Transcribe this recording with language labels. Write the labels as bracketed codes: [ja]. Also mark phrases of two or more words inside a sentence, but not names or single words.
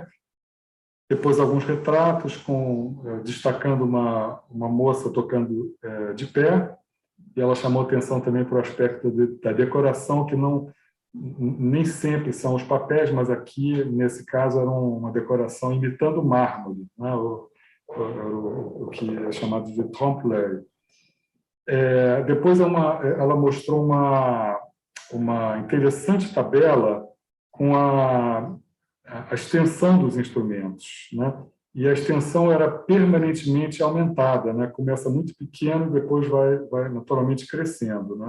[pt] Depois alguns retratos destacando uma moça tocando de pé. E ela chamou atenção também para o aspecto da decoração, que nem sempre são os papéis, mas aqui, nesse caso, era uma decoração imitando mármore, né? o que é chamado de trompe-l'œil. Depois ela mostrou uma interessante tabela com a extensão dos instrumentos, né? E a extensão era permanentemente aumentada, né? Começa muito pequeno e depois vai naturalmente crescendo, né?